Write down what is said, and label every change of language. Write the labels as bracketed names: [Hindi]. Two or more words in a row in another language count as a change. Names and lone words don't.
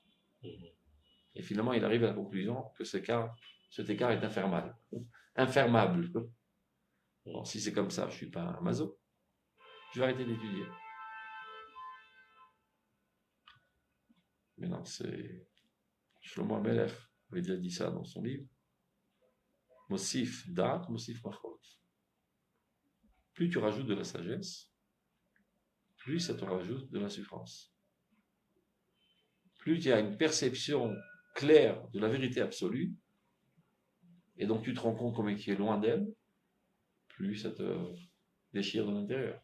[French] Et finalement, il arrive à la conclusion que cet écart est infermable. Bon, si c'est comme ça, je ne suis pas un maso. Je vais arrêter d'étudier. Mais non, c'est... Shlomo HaMelech avait déjà dit ça dans son livre. [Hebrew] מוסיף דעת, מוסיף מכאוב. [French] Plus tu rajoutes de la sagesse, plus ça te rajoute de la souffrance. Plus tu as une perception claire de la vérité absolue, et donc tu te rends compte comme tu es loin d'elle, plus ça te déchire de l'intérieur.